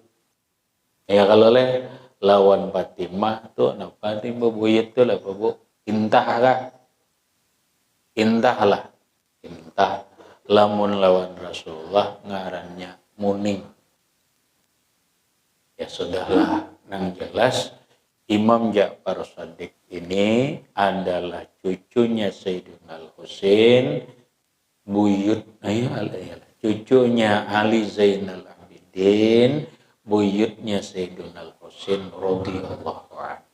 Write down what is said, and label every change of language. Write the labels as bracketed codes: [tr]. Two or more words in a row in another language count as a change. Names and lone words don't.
[bjn] Ya kalau leh lawan Fatimah tuh nah Fatimah buyut tuh lah Bu. Intah kah? Intah lah. Intah. Lamun lawan Rasulullah ngarannya Muning. [id] Ya sudahlah, nang jelas Imam Ja'far Shadiq ini adalah cucunya Sayyidina Husain, buyut cucunya Ali Zainal Abidin, buyutnya Sayyidina Husain [ar] رضي الله عنه.